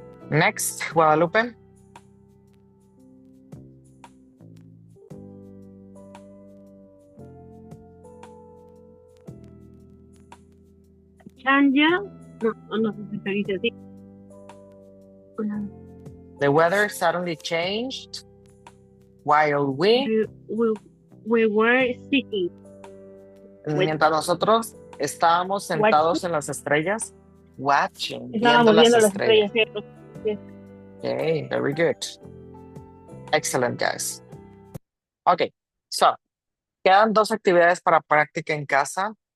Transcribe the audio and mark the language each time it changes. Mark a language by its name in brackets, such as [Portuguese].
[English] Next, Guadalupe. [Spanish] Chanja, no sé si se dice así. [English] The weather suddenly changed while We were sitting. [Spanish] mientras nosotros estábamos sentados en las estrellas, [English] watching, [Spanish] viendo Estábamos las viendo las estrellas. estrellas, ¿cierto? [English] Okay, very good. Excellent, guys. Okay, so, [Spanish] quedan 2 actividades para práctica en casa.